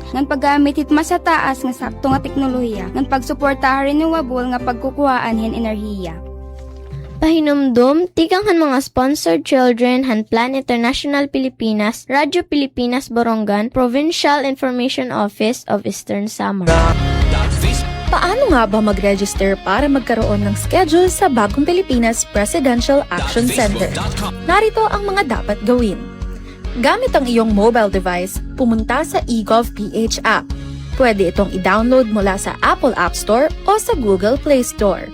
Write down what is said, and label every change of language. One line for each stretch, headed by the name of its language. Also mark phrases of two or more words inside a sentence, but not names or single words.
Waray: Ngan paggamit it mas sa taas nga sakto nga teknolohiya. Ngan pagsuporta renewable nga pagkukuhaan hen enerhiya. Pahinumdum, tikanghan mga
English: sponsored children
Waray: han Plan International Pilipinas, Radyo Pilipinas Borongan, Provincial Information Office of Eastern Samar.
Filipino: Paano nga ba mag-register para magkaroon ng schedule sa Bagong Pilipinas Presidential Action Center? Narito ang mga dapat gawin. Gamit ang iyong mobile device, pumunta sa eGov.ph app. Pwede itong i-download mula sa Apple App Store o sa Google Play Store.